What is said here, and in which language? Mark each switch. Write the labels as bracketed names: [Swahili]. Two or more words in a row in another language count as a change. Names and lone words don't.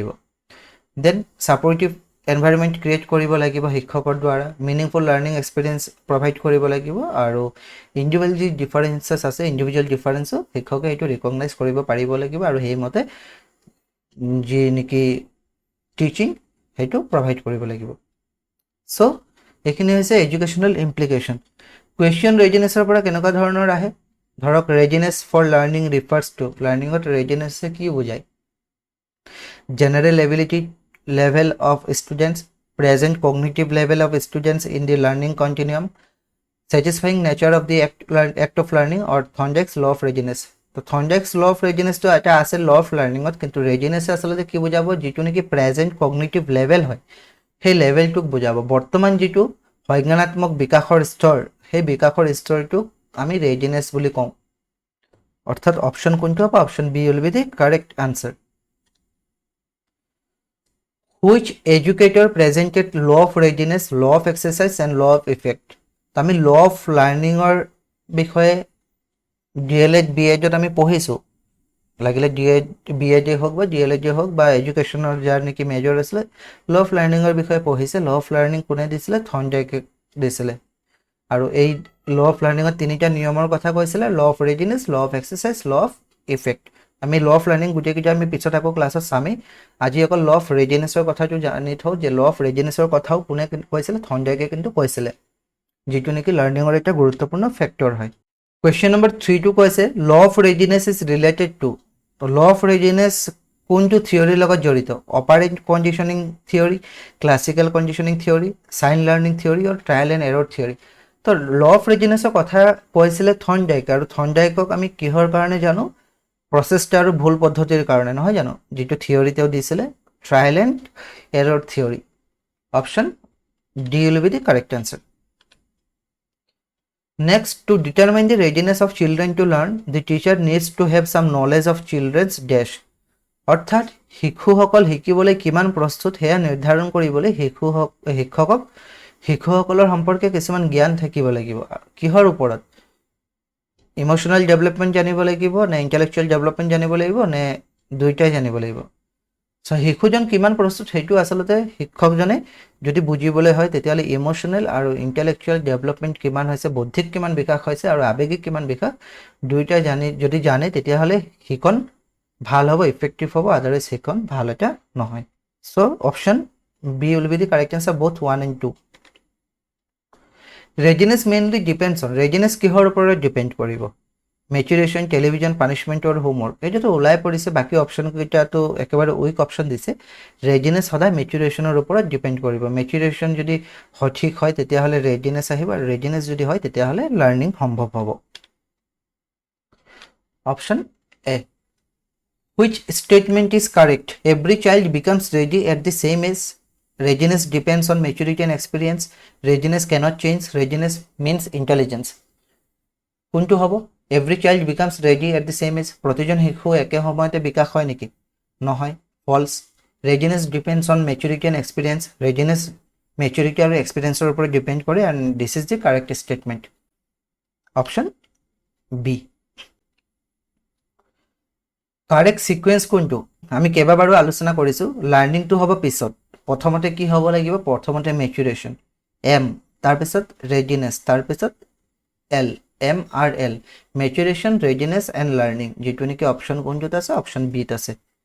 [English] then supportive environment create [Assamese] কৰিব লাগিব শিক্ষকৰ দ্বাৰা, [English] meaningful learning experience provide [Assamese] কৰিব লাগিব, আৰু ইণ্ডিভিজুৱেল যি ডিফাৰেঞ্চেছ আছে, [English] individual differenceও [Assamese] শিক্ষকে এইটো ৰিকগনাইজ কৰিব পাৰিব লাগিব, আৰু সেইমতে যি নেকি টিচিং সেইটো প্ৰভাইড কৰিব লাগিব। চ' এইখিনি হৈছে [English] educational implication. question readinessৰ [Assamese] পৰা কেনেকুৱা ধৰণৰ আহে, ধৰক [English] readiness for learning refers to, [Assamese] লাৰ্ণিঙত ৰেডিনেছে কি বুজায়। [English] general ability level of students, present cognitive level of students in the learning continuum, satisfying nature of the act of learning, or Thorndike's law of readiness. [Assamese] তো [English] Thorndike's law of readiness [Assamese] তো এটা আছে [English] law of learningত, [Assamese] কিন্তু ৰেডিনেছ আচলতে কি বুজাব, যিটো নেকি [English] present cognitive level [Assamese] হয়, সেই লেভেলটোক বুজাব। বৰ্তমান যিটো সংজ্ঞানাত্মক বিকাশৰ স্তৰ, সেই বিকাশৰ স্তৰটোক আমি ৰেডিনেছ বুলি কওঁ। অৰ্থাৎ অপশ্যন কোনটো হ'ব, [English] option B will be the correct answer. Which educator presented law of readiness, law of exercise and law of effect? [Assamese] আমি [English] law of learning [Assamese] ৰ বিষয়ে DLED BEd আমি পঢ়িছোঁ, লাগিলে BEd হওক বা DLED হওক বা এডুকেশ্যনৰ যাৰ নেকি মেজৰ আছিলে, [English] law of learning [Assamese] ৰ বিষয়ে পঢ়িছে। [English] law of learning [Assamese] কোনে দিছিলে, থৰ্নডাইকে দিছিলে। আৰু এই [English] law of learning [Assamese] ৰ তিনিটা নিয়মৰ কথা কৈছিলে, [English] law of readiness, law of exercise, law of effect। [Assamese] আমি [English] law of learning [Assamese] গোটেইকেইটা আমি পিছত আকৌ ক্লাছত চামেই। আজি অকল [English] law of readinessৰ [Assamese] কথাটো জানি থওঁ যে [English] law of readinessৰ [Assamese] কথাও কোনে কৈছিলে, থৰ্নডাইকে কিন্তু কৈছিলে, যিটো নেকি লাৰ্ণিঙৰ এটা গুৰুত্বপূৰ্ণ ফেক্টৰ হয়। কুৱেশ্যন নম্বৰ 3টো কৈছে [English] law of readiness is related to, law of readiness [Assamese] কোনটো থিয়ৰিৰ লগত জড়িত [English] operant conditioning theory classical conditioning theory sign learning theory আৰু trial and error theory তো law of readinessৰ [Assamese] কথা কৈছিলে থৰ্ণডাইক আৰু থৰ্ণডাইকক আমি কিহৰ কাৰণে জানো প্ৰচেষ্টা আৰু ভুল পদ্ধতিৰ কাৰণে নহয় জানো যিটো থিয়ৰি তেওঁ দিছিলে [English] trial and error theory option D will be the correct answer Next, to determine the readiness of children to learn, the teacher needs to have some knowledge of children's dash. [Assamese] অৰ্থাৎ শিশুসকল শিকিবলৈ কিমান প্ৰস্তুত সেয়া নিৰ্ধাৰণ কৰিবলৈ শিশুসকলৰ সম্পৰ্কে কিছুমান জ্ঞান থাকিব লাগিব কিহৰ ওপৰত [English] emotional development [Assamese] জানিব লাগিব নে [English] intellectual development [Assamese] জানিব লাগিব নে দুইটাই জানিব লাগিব সো শিশুজন কিমান প্ৰস্তুত সেইটো আচলতে শিক্ষকজনে যদি বুজিবলৈ হয় তেতিয়াহ'লে ইমোশনাল আৰু [English] intellectual development [Assamese] কিমান হৈছে বৌদ্ধিক কিমান বিকাশ হৈছে আৰু আৱেগিক কিমান বিকাশ দুইটাই যদি জানে তেতিয়াহ'লে শিকন ভাল হ'ব ইফেক্টিভ হ'ব আদাৰৱাইজ শিকন ভাল এটা নহয় সো [English] option B will be the correct answer both 1 and 2 readiness mainly depends on [Assamese] ৰেডিনেছ কিহৰ ওপৰত ডিপেণ্ড কৰিব [English] maturation television punishment [Assamese] আৰু হোমৱৰ্ক এইটোতো ওলাই পৰিছে বাকী অপশ্যন কেইটাতো একেবাৰে [English] weak option [Assamese] দিছে ৰেডিনেছ সদায় মেচুৰেশ্যনৰ ওপৰত ডিপেণ্ড কৰিব মেচুৰেশ্যন যদি সঠিক হয় তেতিয়াহ'লে ৰেডিনেছ আহিব আৰু ৰেডিনেছ যদি হয় তেতিয়াহ'লে লাৰ্ণিং সম্ভৱ হ'ব [English] option A which statement is correct every child becomes ready at the same age readiness depends on maturity and experience readiness cannot change readiness means intelligence [Assamese] কোনটো হ'ব [English] every child becomes ready at the same age [Assamese] প্ৰতিজন শিশু একে সময়তে বিকাশ হয় নেকি নহয় [English] false readiness depends on maturity and experience readiness maturity আৰু experience [Assamese] ৰ ওপৰত ডিপেন্ড কৰে [English] and this is the correct statement option b correct sequence [Assamese] কোনটো আমি কেইবাবাৰো আলোচনা কৰিছো লাৰ্নিং টু হ'ব পিছত প্ৰথমতে কি হ'ব লাগিব প্ৰথমতে মেচুৰেশ্যন এম তাৰ পিছত ৰেডিনেছ তাৰ পিছত এল এম আৰ এল [English] maturation readiness and learning [Assamese] যেটো নেকি অপশ্যন কোনটোত আছে অপশ্যন বি ত আছে